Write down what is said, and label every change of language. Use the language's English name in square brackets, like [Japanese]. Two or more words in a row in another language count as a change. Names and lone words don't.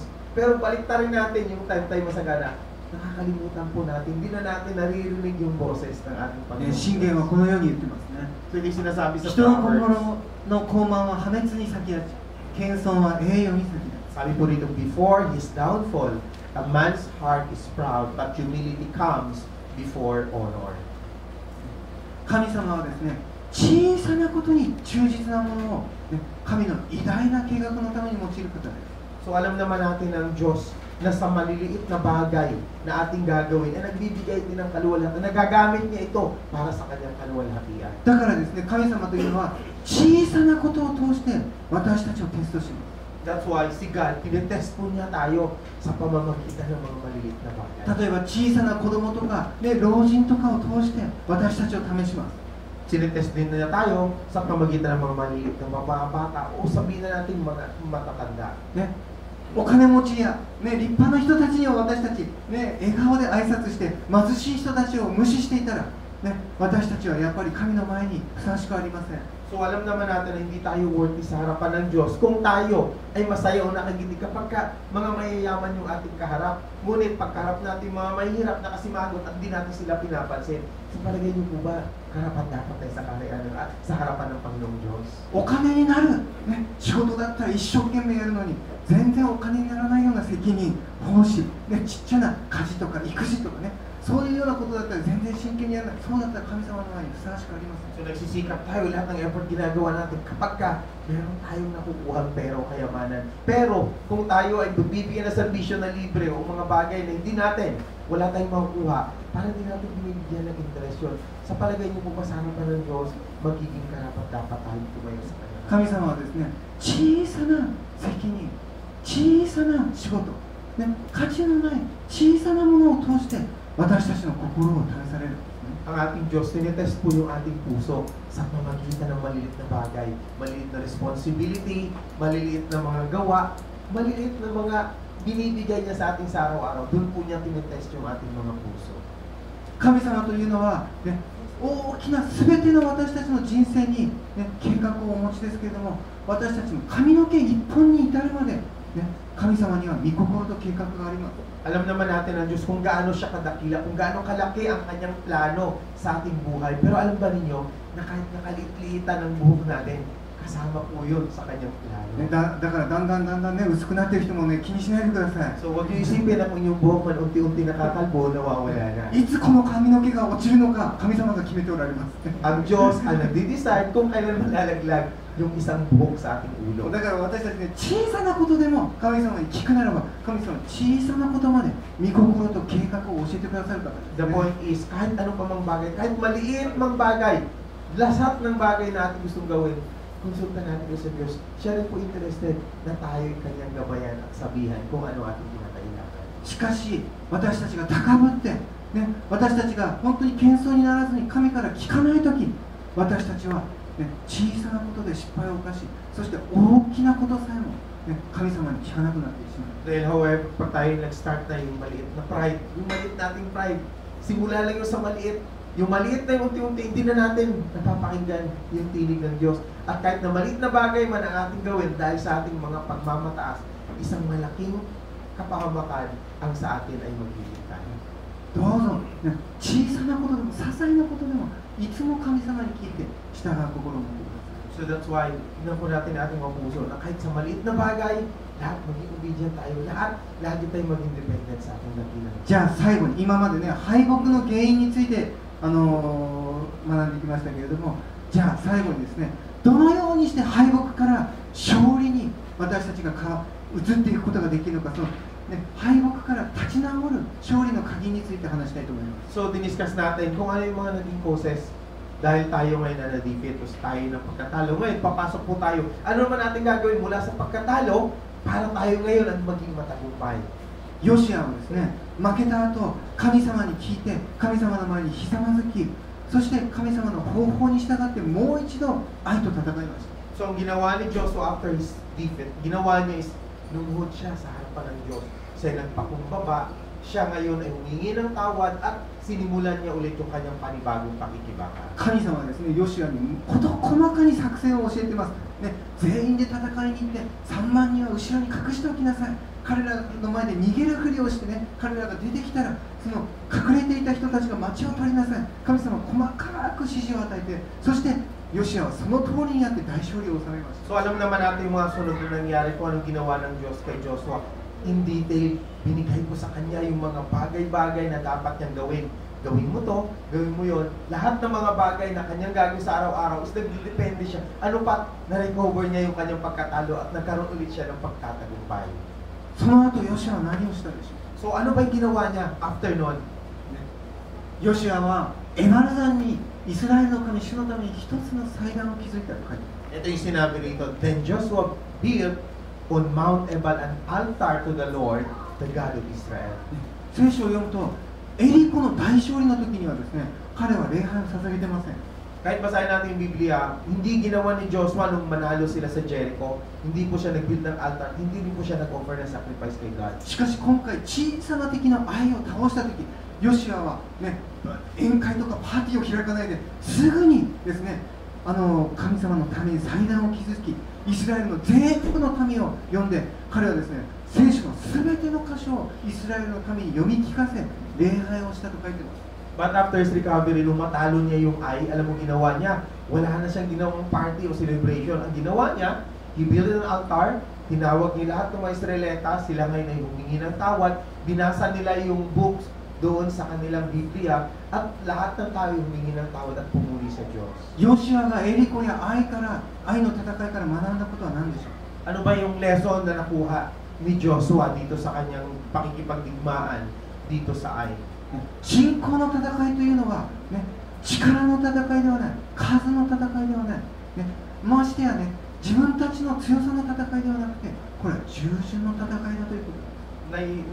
[Filipino] Pero baliktarin natin yung time tayo masagana, nakakalimutan po natin, hindi na natin naririnig yung boses ng ating [Japanese] ね、 [Filipino] Panginoon. [Japanese] 信玄はこのように言ってますね。 [Filipino] So hindi sinasabi sa [Japanese] 人の Proverbs, 心の高慢は破滅に先立ち謙遜は栄誉に先立つ。 [Filipino] sabi po rito, [English] before his downfall, a man's heart is proud, but humility comes before honor. [Japanese] 神様はですね、小さなことに忠実なものを、ね、神の偉大な計画のために用いる方です。 [Filipino] So alam naman natin ng Diyos na sa maliliit na bagay na ating gagawin ay nagbibigay din ng kaluwalhatian. Nagagamit niya ito para sa kanyang kaluwalhatian. [Japanese] だからですね、神様というのは小さなことを通して私たちをテストします。 [English] That's why [Filipino] si God, tinetest po niya tayo sa pamamagitan ng mga maliliit na bagay. [Japanese] 例えば小さな子供とか、ね、老人とかを通して私たちを試します。 [Filipino] Sinetest din niya tayo sa pamamagitan ng mga maliliit na mga bata o sabihin na natin mga matatanda. [Japanese] ね、お金持ちや、ね、立派な人たちには私たち、ね、笑顔で挨拶して貧しい人たちを無視していたら、ね、私たちはやっぱり神の前にふさわしくありません。 [Filipino] So alam naman natin na hindi tayo worthy sa harapan ng Diyos kung tayo ay masaya o nakagitig kapag ka mga mayayaman yung ating kaharap. Ngunit pagkaharap natin mga mahihirap na kasimagot at di natin sila pinapansin. Sa palagay niyo po ba, karapat dapat tayo sa kaharian at sa harapan ng Panginoong Diyos? [Japanese] お金になる、ね、仕事だったら一生懸命やるのに全然お金にならないような責任、奉仕、ね、ちっちゃな家事とか育児とかね、そういうようなことだったら全然真剣にやらない。そうだったら神様の前にふさわしくありません。 [Filipino] So nagsisikap tayo, lahat ng effort ginagawa natin kapag ka meron tayong nakukuhang pera o kayamanan. Pero kung tayo ay bibigyan na serbisyo na libre o mga bagay na hindi natin, wala tayong makukuha, para hindi natin binibigyan ng interest yun. Sa palagay niyo po ba sa harapan ng Diyos, magiging karapat dapat tayo tumayo sa Kanya? [Japanese] 神様はですね、小さな責任、小さな仕事、ね、価値のない小さなものを通して私たちの心を試されるんですね。 [Filipino] Ang ating Diyos, tinitest po yung ating puso sa pamagitan ng maliliit na bagay, maliliit na responsibility, maliliit na mga gawa, maliliit na mga binibigay niya sa ating sa araw-araw. Doon po niya tinitest yung ating mga puso. [Japanese] 神様というのは、ね、大きな全ての私たちの人生に、ね、計画をお持ちですけれども、私たちの髪の毛一本に至るまで、ね、神様には御心と計画があります。 [Filipino] Alam naman natin ng Diyos kung gaano siya kadakila, kung gaano kalaki ang kanyang plano sa ating buhay. Pero alam ba ninyo na kahit nakaliit-liitan ng buhok natin, kasama po yun sa kanyang plano. [Japanese] ね、だからだんだんね、薄くなってる人もね、気にしないでください。 [Filipino] So huwag niyo isipin na kung yung buhok man unti-unti nakakalbo, nawawala na. [Japanese] いつこの髪の毛が落ちるのか、神様が決めておられます。 [Filipino] Ang Diyos ang nagdi-decide kung kailan malalaglag yung isang buhok sa ating ulo. [Japanese] だから私たちね、小さなことでも神様に聞くならば、神様は小さなことまで御心と計画を教えてくださる方です、 [English] The [Japanese] ね。 [English] point is, [Filipino] kahit ano pa mang bagay, kahit maliit mang bagay, lahat ng bagay na ating gustong gawin, konsulta natin sa Diyos. Siya rin po interested na tayo'y kanyang gabayan at sabihan kung ano ating kinakailangan. [Japanese] しかし、私たちが高ぶって、ね、私たちが本当に謙遜にならずに神から聞かないとき、私たちは、ね、小さなことで失敗を犯し、そして大きなことさえも、ね、神様に聞かなくなってしまう。 [Filipino] Dahil however, pag tayo nag-start na yung maliit na pride, yung maliit nating pride, simula lang yung sa maliit, yung maliit na yung unti-unti, hindi na natin napapakinggan yung tinig ng Diyos. At kahit na maliit na bagay man ang ating gawin dahil sa ating mga pagmamataas, isang malaking kapahamakan ang sa atin ay maghihintay. [Japanese] どうぞ、ね、小さなことでも、些細なことでも、いつも神様に聞いて従う心を持ってください。 [English] So that's why, [Filipino] tignan po natin ang ating mga puso na kahit sa maliit na bagay, lahat maging obedient tayo, lahat tayo maging dependent sa ating dakilang. [Japanese] じゃあ最後に、今までね、敗北の原因について、学んできましたけれども、じゃあ最後にですね、どのようにして敗北から勝利に私たちが移っていくことができるのか、そのね、敗北から立ち直る勝利の鍵について話したいと思います。 [Filipino] So, diniscuss natin kung ano yung mga naging causes dahil tayo ngayon na na-defeat o tayo ng pagkatalo. Ngayon, papasok po tayo. Ano naman natin gagawin mula sa pagkatalo para tayo ngayon ang maging matagumpay? [Japanese] ヨシアはですね、負けた後、神様に聞いて、神様の前にひざまずき、そして神様の方法に従ってもう一度愛と戦いました。 [Filipino] So, ang ginawa ni Joshua [English] after his defeat, [Filipino] ginawa niya is lumuhod siya sa harapan ng Diyos. Siya nagpakumbaba, siya ngayon ay humingi ng tawad at sinimulan niya ulit yung kanyang panibagong pakikibaka. [Japanese] 神様はですね、ヨシアに事細かに作戦を教えてます、ね、全員で戦いに行って3万人は後ろに隠しておきなさい。彼らの前で逃げるふりをしてね、彼らが出てきたらその隠れていた人たちが町を取りなさい。神様は細かく指示を与えて、そしてヨシアはその通りにやって大勝利を収めました。 [Filipino] So, alam naman natin yung mga sunod na nangyari kung anong ginawa ng Diyos kay Joshua. In detail, binigay ko sa kanya yung mga bagay-bagay na dapat niyang gawin. Gawin mo to, gawin mo yon. Lahat ng mga bagay na kanyang gagawin sa araw-araw is nagdepende siya. Ano pa, na-recover niya yung kanyang pagkatalo at nagkaroon ulit siya ng pagtatagumpay. [Japanese] その後ヨシュアは何をしたでしょう。 [Filipino] So ano ba yung ginawa niya after nun? [Japanese] ヨシュアはエバル山にイスラエルの神主のために一つの祭壇を築いたと書いてある。 [Filipino] Ito yung sinabi rito, [English] Then Joshua built on Mount Ebal an altar to the Lord, the God of Israel. [Japanese] 聖書を読むとエリコの大勝利の時にはですね、彼は礼拝を捧げてません。 [Filipino] Kahit basahin natin yung Biblia, hindi ginawa ni Joshua nung manalo sila sa Jericho, hindi po siya nag-build ng altar, hindi rin po siya nag-offer ng sacrifice kay God. [Japanese] しかし今回小さな敵の愛を倒した時、ヨシュアはね、宴会とかパーティーを開かないですぐにですね、神様のために祭壇を築き、イスラエルの全国の民を呼んで、彼はですね、聖書のすべての箇所をイスラエルの民に読み聞かせ、礼拝をしたと書いてます。 [English] But after his recovery, [Filipino] nung matalo niya yung Ai, alam mo ginawa niya, wala na siyang ginawang party o celebration. Ang ginawa niya, [English] he built an altar, [Filipino] tinawag niya lahat ng mga Israelita, sila ngayon ay humingi ng tawad, binasa nila yung books doon sa kanilang Biblia, at lahat ng tao humingi ng tawad at pumuli sa Diyos. [Japanese] ヨシュアがエリコや愛の戦いから学んだことは何でしょう。 [Filipino] Ano ba yung lesson na nakuha ni Joshua dito sa kanyang pakikipagdigmaan dito sa Ai? [Japanese] 信仰の戦いというのは、ね、力の戦いではない、数の戦いではない、ね、ましてやね、自分たちの強さの戦いではなくて、これは従順の戦いだということです。